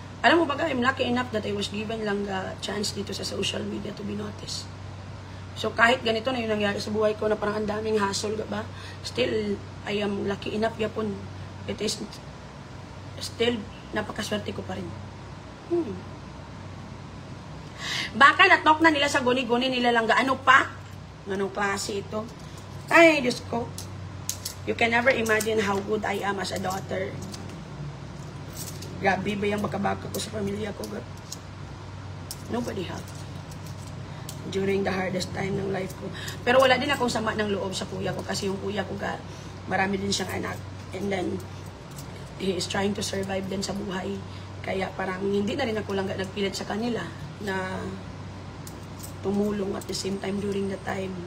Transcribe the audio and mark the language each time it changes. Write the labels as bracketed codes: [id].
[en] Alam mo ba, ga, I'm lucky enough that I was given lang, ga, chance [tl] dito sa social media [en] to be noticed. [tl] So kahit ganito na yung nangyari sa buhay ko na parang ang daming hassle, ga, ba? [en] Still, I am lucky enough yapon. It is still, [tl] napakaswerte ko pa rin. Baka natok na nila sa guni-guni nila lang, ga, ano pa? Anong klase ito? Ay, Diyos ko. [en] You can never imagine how good I am as a daughter. [tl] Grabe ba yung magkabaka ko sa pamilya ko? [en] But nobody helped during the hardest time [tl] ng life ko. Pero wala din akong sama ng loob sa kuya ko kasi yung kuya ko, ga, marami din siyang anak. [en] And then, he is trying to survive [tl] din sa buhay. Kaya parang hindi na rin ako lang nagpilit sa kanila na tumulong [en] at the same time during the time.